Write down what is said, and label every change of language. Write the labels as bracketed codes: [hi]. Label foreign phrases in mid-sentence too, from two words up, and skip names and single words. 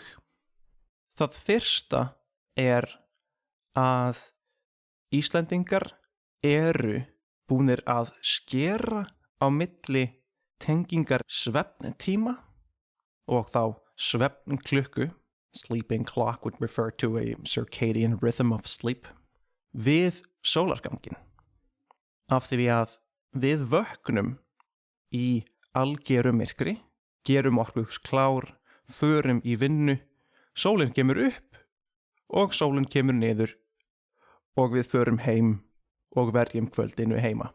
[is] Það fyrsta að Íslendingar eru búnir að skera á milli tengingar svefntíma og þá svefnklukku, [en] sleeping clock would refer to a circadian rhythm of sleep, [is] við sólargangin. Af því að við vöknum í algeru myrkri, gerum okkur klár, förum í vinnu, sólin kemur upp og sólin kemur niður og við förum heim og verjum kvöldinu heima.